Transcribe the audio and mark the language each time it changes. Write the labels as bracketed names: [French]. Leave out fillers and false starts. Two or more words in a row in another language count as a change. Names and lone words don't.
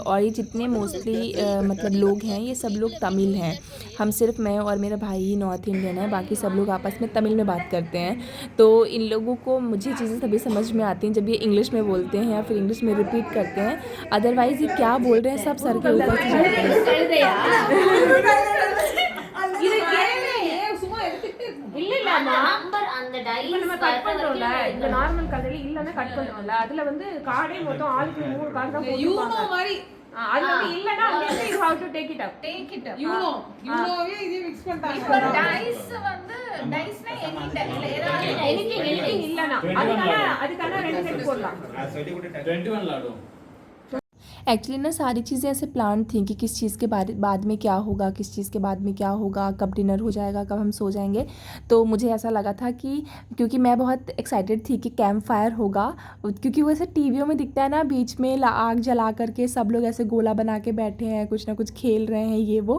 [Hindi] और ये जितने मोस्टली मतलब लोग हैं ये सब लोग तमिल हैं, हम सिर्फ मैं और मेरा भाई ही [English] North Indian [Hindi] है, बाकी सब लोग आपस में तमिल में बात करते हैं। तो इन लोगों को मुझे चीज़ें तभी समझ में आती हैं जब ये इंग्लिश में बोलते हैं या फिर इंग्लिश में रिपीट करते हैं, अदरवाइज़ ये क्या बोल रहे हैं सब सर के ऊपर से जाते हैं। [Tamil] இல்ல நம்பர் அந்த டைஸ் நம்ம கட் பண்றோம்ல, இந்த நார்மல் கடையில இல்லன்னா கட் பண்றோம்ல, அதுல வந்து கார்டே மொத்தம் ஆளுக்கு 3 கார்டு தான் போட்டுருப்பாங்க. யூனோ மாதிரி அது வந்து இல்லன்னா அங்க இருந்து [English] you have to take it up. [Tamil] யூனோவே இதே மிக்ஸ் பண்ணிட்டாங்க. இப்போ டைஸ் வந்து டைஸ்னா anything இல்லன்னா அதுக்கான 2 செட் போடலாம். [Hindi] 21 लाडू एक्चुअली ना सारी चीज़ें ऐसे प्लान थी कि किस चीज़ के बाद में क्या होगा, किस चीज़ के बाद में क्या होगा, कब डिनर हो जाएगा, कब हम सो जाएंगे। तो मुझे ऐसा लगा था कि क्योंकि मैं बहुत एक्साइटेड थी कि [English] camp fire [Hindi] होगा, क्योंकि वो ऐसे टीवियों में दिखता है ना, बीच में आग जला करके सब लोग ऐसे गोला बना के बैठे हैं, कुछ ना कुछ खेल रहे हैं ये वो।